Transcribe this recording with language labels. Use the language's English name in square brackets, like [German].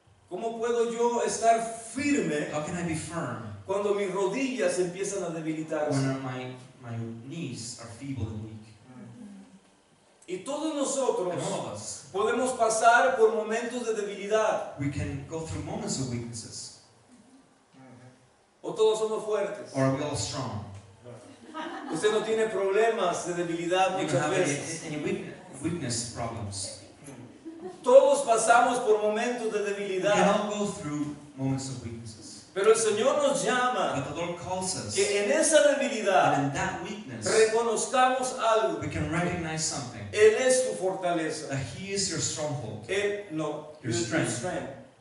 [Spanish] ¿Cómo puedo yo estar firme [English] How can I be firm [Spanish] Cuando mis rodillas empiezan a debilitarse. [English] when my knees are feeble and weak. [Spanish] Y todos nosotros [English] And all of us, [Spanish] podemos pasar por momentos de debilidad. [English] we can go through moments of weaknesses. [Spanish] O todos somos fuertes. [English] Or are we all strong? [Spanish] Usted no tiene problemas de debilidad [English] You don't [Spanish] muchas [English] have [Spanish] veces. [English] any weakness problems. [Spanish] Todos pasamos por momentos de [English] We can [Spanish] debilidad. [English] all go through moments of weaknesses. [Spanish] Pero el Señor nos llama [English] But the Lord calls us, [Spanish] que en esa [English] and [Spanish] debilidad [English] in that weakness, [Spanish] reconozcamos algo. [English] we can recognize something. [Spanish] Él es tu fortaleza. [English] That He is your stronghold. [Spanish] Él, no, [English] Your [Spanish] Él es [English] strength. [Spanish] tu strength.